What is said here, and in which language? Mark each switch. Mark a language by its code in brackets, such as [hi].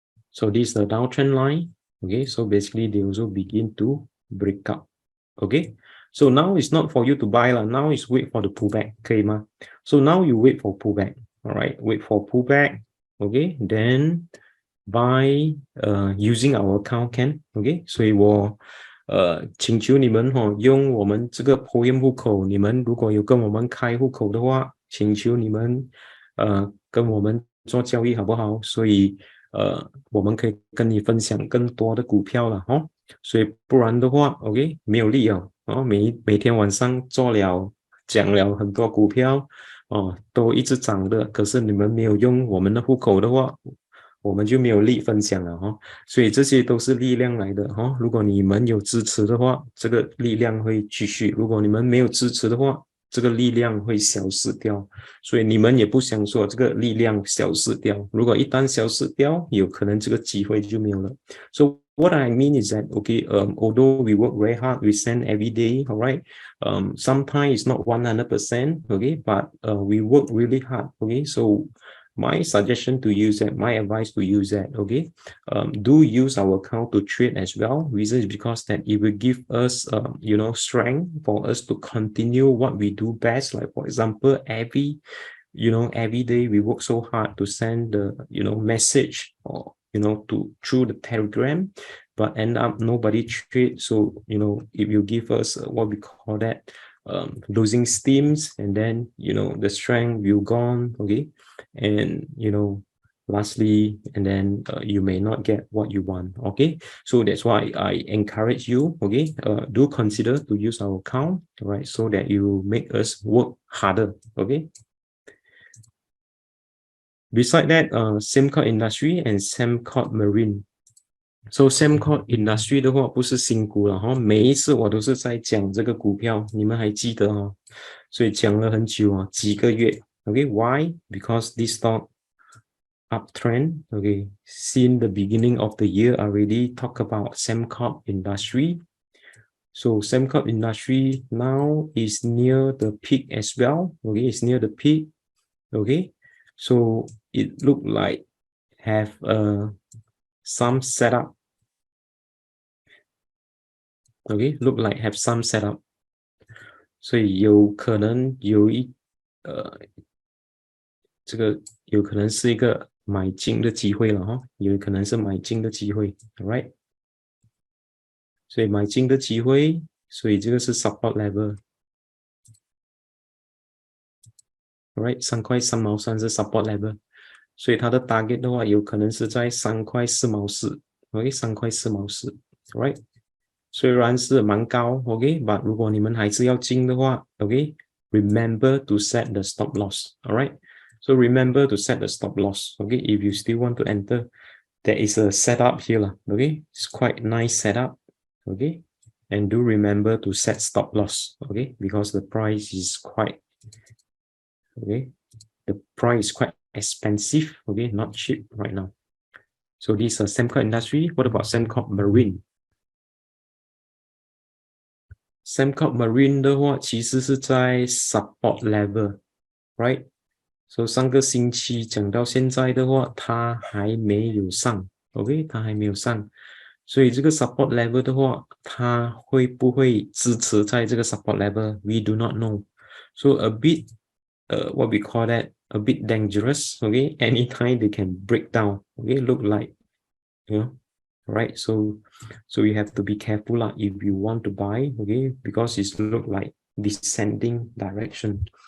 [en] So this is the downtrend line. Okay, so basically they also begin to break up. Okay, so now it's not for you to buy lah. Now it's wait for the pullback. Okay, so now you wait for pullback. All right, wait for pullback. Okay, then buy using our account can. [zh] Okay, 所以我请求你们用我们这个 POEM 户口，你们如果有跟我们开户口的话，请求你们跟我们做交易好不好？所以我们可以跟你分享更多的股票了所以不然的话 OK 没有利每天晚上讲了很多股票都一直涨的，可是你们没有用我们的户口的话，我们就没有力分享了所以这些都是力量来的如果你们有支持的话，这个力量会继续；如果你们没有支持的话，这个力量会消失掉，所以你们也不想说这个力量消失掉。如果一旦消失掉，有可能这个机会就没有了。 [en] So what I mean is that, okay, although we work very hard, we send every day, all right, sometimes it's not 100%, okay, but we work really hard, okay, so my suggestion to use that, my advice to use that, okay, do use our account to trade as well. Reason is because that it will give us, strength for us to continue what we do best. Like for example, every day we work so hard to send the, message or to through the Telegram, but end up nobody trade. So if you give us what we call that losing steams, and then the strength will gone, okay, and lastly, and then you may not get what you want, okay. So that's why I encourage you, okay, do consider to use our account, right, so that you make us work harder, okay. Beside that, Sembcorp Industry and Sembcorp Marine. [zh] So Sembcorp Industry 的话不是新股了哈，每一次我都是在讲这个股票，你们还记得哈？所以讲了很久啊，几个月。 [en] Okay, why? Because this stock uptrend. Okay, since the beginning of the year, I already talk about Sembcorp Industry. So Sembcorp Industry now is near the peak as well. Okay, it's near the peak. Okay, so it look like have some setup. Okay, look like have some setup. [zh] 所以有可能这个有可能是一个买进的机会了哈，有可能是买进的机会 ，right？所以买进的机会，所以这个是 support level。Right， 3块3毛3是 support level， 所以它的 target 的话，有可能是在3块4毛4 ，OK， 3块4毛4 ，right？虽然是蛮高 ，OK，but 如果你们还是要进的话 ，OK， [en] remember to set the stop loss，alright？ So remember to set the stop loss, okay? If you still want to enter, there is a setup here, okay? It's quite nice setup, okay? And do remember to set stop loss, okay? Because the price is quite, okay? The price is quite expensive, okay? Not cheap right now. So this is Sembcorp Industry. What about Sembcorp Marine? [zh] Sembcorp Marine 的话，其实是在 support level, right? So 上个星期讲到现在的话，它还没有上 ，OK， 它还没有上，所以这个 support level 的话，它会不会支持在这个 support level？ [en] We do not know. So a bit, what we call that, a bit dangerous. Okay, anytime they can break down. Okay, look like, right? So you have to be careful lah if you want to buy. Okay, because it's look like descending direction.